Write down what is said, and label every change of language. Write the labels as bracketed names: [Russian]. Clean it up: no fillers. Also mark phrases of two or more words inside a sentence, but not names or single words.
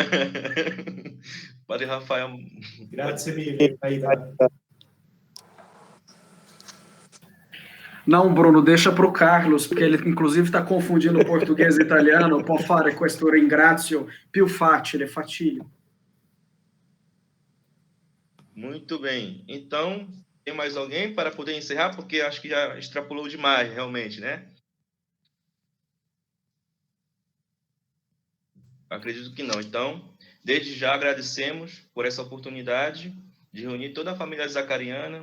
[Italian] Padre Rafael. Grazie mille, Aida. [Portuguese] Não, Bruno, deixa para o Carlos, porque ele, inclusive, está confundindo português e italiano. [Italian] Può fare questo ringrazio più facile, facile. [Portuguese] Muito bem. Então, tem mais alguém para poder encerrar? Porque acho que já extrapolou demais, realmente, né? Acredito que não. Então, desde já agradecemos por essa oportunidade de reunir toda a família zacariana.